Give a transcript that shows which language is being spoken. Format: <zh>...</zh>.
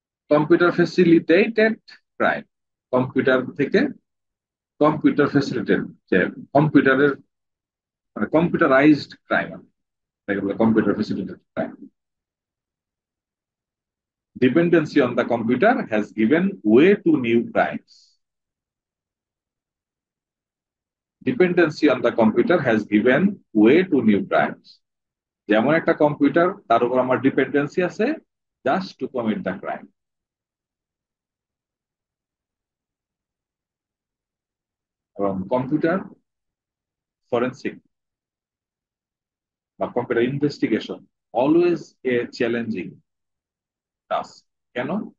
<bn>Computer facilitated crime, computer থেকে, computer facilitated, যে কম্পিউটারের মানে কম্পিউটারাইজড ক্রাইম, তাকে বলে computer facilitated crime.</bn> <en>Dependency on the computer has given way to new crimes. Dependency on the computer has given way to new crimes.</en> <bn>যেমন একটা computer, তার উপর আমার ডিপেন্ডেন্সি আছে</bn> <en>Just to commit the crime.</en> <bn>এবং computer forensic বা computer investigation</bn> <en>Always a challenging task.</en> <bn>কেন?</bn>